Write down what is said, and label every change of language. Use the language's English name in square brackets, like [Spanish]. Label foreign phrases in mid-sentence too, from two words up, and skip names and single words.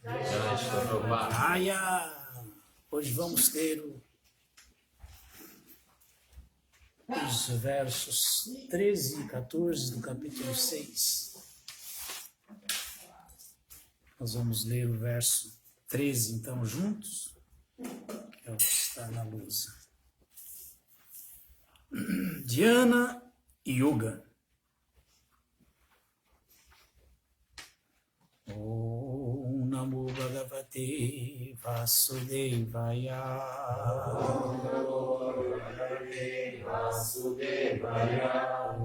[Portuguese] Hoje vamos ter os versos 13 e 14 do capítulo 6. Nós vamos ler o verso 13, então, juntos, que é o que está na lousa. Dhyana Yoga. [Sanskrit] ॐ नमो भगवते वासुदेवाय. ॐ नमो भगवते वासुदेवाय.